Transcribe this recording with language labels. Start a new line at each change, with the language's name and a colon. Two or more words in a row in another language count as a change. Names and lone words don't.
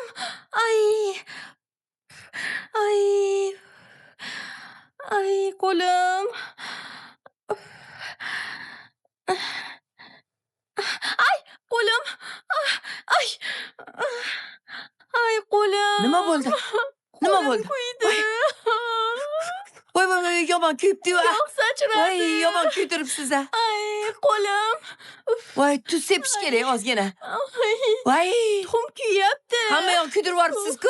Uzbek: Ay, ay, ay, qo'lim. Ay, qo'lim. Ay, ay, qo'lim. Nima bo'ldi? Nima bo'ldi? Kuydi. Voy, yomon kuyibdi-yu. Yog' sachradi. Voy, yomon kuydiribsiz a. Ay, qo'lim. Voy, tuz sepish kerak ozgina. Ay, Voy, tuxum kuyyapti. hamma yoq kuydirib yuboribsiz-ku.